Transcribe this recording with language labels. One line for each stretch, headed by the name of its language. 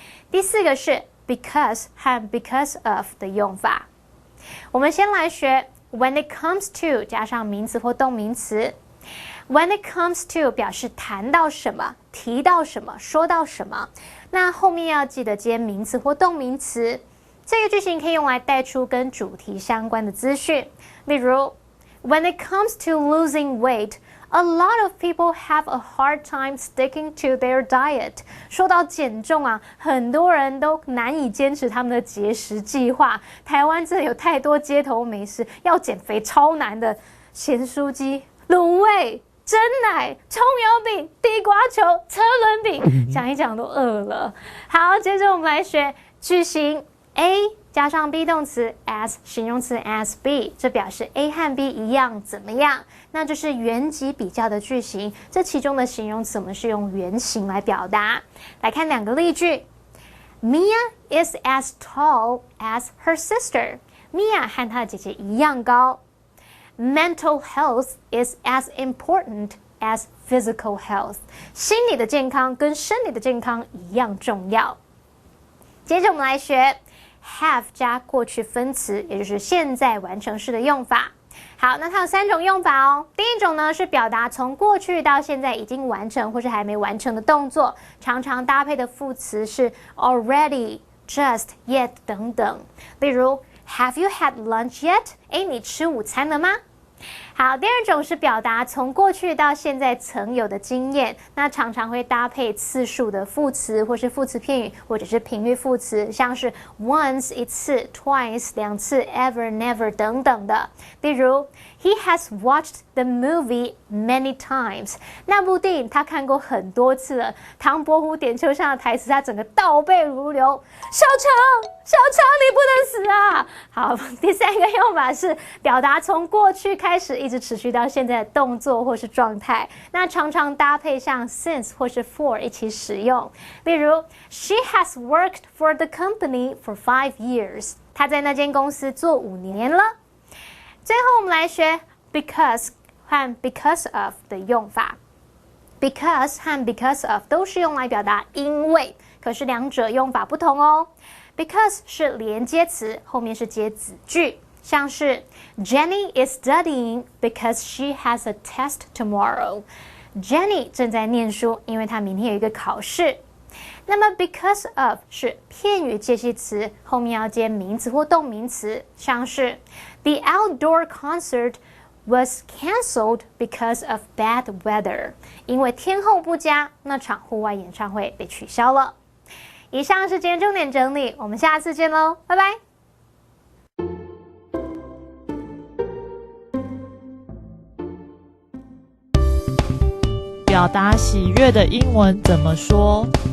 Chinese: 第四个是 because 和 because of 的用法。我们先来学 when it comes to 加上名词或动名词。
English: When it comes to
Chinese: 表示谈到什么、提到什么、说到什么，那后面要记得接名词或动名词。这个句型可以用来带出跟主题相关的资讯，例如
English: When it comes to losing weight, a lot of people have a hard time sticking to their diet.
Chinese: 说到减重啊，很多人都难以坚持他们的节食计划。台湾真的有太多街头美食，要减肥超难的，咸酥鸡、卤味、蒸奶、葱油饼、地瓜球、车轮饼，讲一讲都饿了。好，接着我们来学句型 A 加上 be 动词 as 形容词 as be， 这表示 A 和 B 一样怎么样？那就是原级比较的句型。这其中的形容词我们是用原形来表达。来看2个例句。
English: Mia is as tall as her sister.
Chinese: Mia 和她的姐姐一样高。
English: Mental health is as important as physical health.
Chinese: 心理的健康跟生理的健康一样重要。接着我们来学 have 加过去分词，也就是现在完成式的用法。好，那它有3种用法哦。第一种呢是表达从过去到现在已经完成或是还没完成的动作，常常搭配的副词是 already, just, yet 等等。例如
English: Have you had lunch yet?
Chinese: 你吃午餐了吗？好，第二种是表达从过去到现在曾有的经验，那常常会搭配次数的副词，或是副词片语，或者是频率副词，像是 once 一次 ，twice 2次 ，ever never 等等的。例如
English: He has watched the movie many times.
Chinese: 那部电影他看过很多次了。唐伯虎点秋香的台词他整个倒背如流。小强你不能死啊！好，第3个用法是表达从过去开始一直持续到现在的动作或是状态，那常常搭配上 since 或是 for 一起使用。例如
English: She has worked for the company for 5 years.
Chinese: 她在那间公司做5年了。最后我们来学 because 和 because of 的用法。 because 和 because of 都是用来表达因为，可是两者用法不同哦。
English: because
Chinese: 是连接词，后面是接子句，像是
English: Jenny is studying because she has a test tomorrow.
Chinese: Jenny 正在念书，因为她明天有一个考试。那么 because of 是片语介系词，后面要接名词或动名词，像是
English: The outdoor concert was cancelled because of bad weather.
Chinese: 因为天候不佳，那场户外演唱会被取消了。以上是今天重点整理，我们下次见喽，拜拜。表达喜悦的英文怎么说？